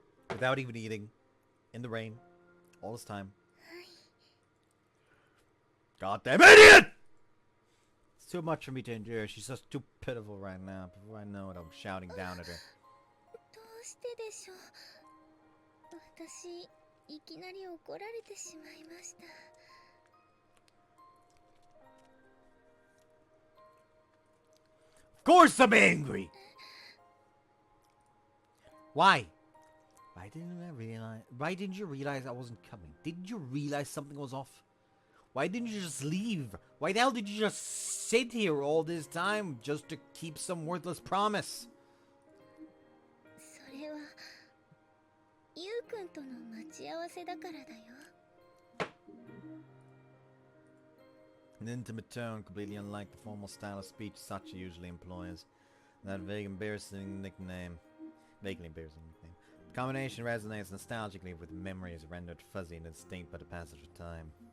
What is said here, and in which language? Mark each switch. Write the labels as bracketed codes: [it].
[en] Without even eating, in the rain, all this time. Goddamn idiot! It's too much for me to endure. She's just too pitiful right now. Before I know it, I'm shouting down at her. [ja] どうしてでしょう。私、いきなり怒られてしまいました。 [en] Of course I'm angry! Why? Why didn't you realize I wasn't coming? Didn't you realize something was off? Why didn't you just leave? Why the hell did you just sit here all this time just to keep some worthless promise? [ja] それは、ゆうくんとの待ち合わせだからだよ。 [en] An intimate tone, completely unlike the formal style of speech Sachi usually employs. That vaguely embarrassing nickname. The combination resonates nostalgically with memories rendered fuzzy and distinct by the passage of time.